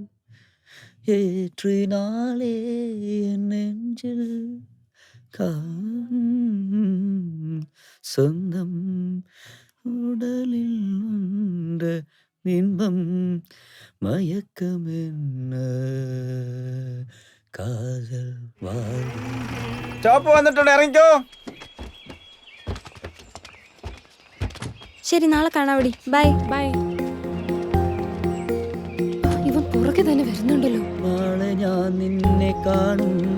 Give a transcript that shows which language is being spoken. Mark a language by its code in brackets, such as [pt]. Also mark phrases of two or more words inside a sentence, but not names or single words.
[ta] ஏற்றினாலே என் நெஞ்சில் சொந்தம் உடலில் உண்ட இன்பம் மயக்கம் என்ன காதல் [ml] സ്റ്റോപ്പ് വന്നിട്ടുണ്ട്, ഇറങ്ങിക്കോ. ശരി, നാളെ കാണാവടി. ബൈ ബൈ. ഇവൻ പുറകെ തന്നെ വരുന്നുണ്ടല്ലോ. നാളെ ഞാൻ നിന്നെ കാണും.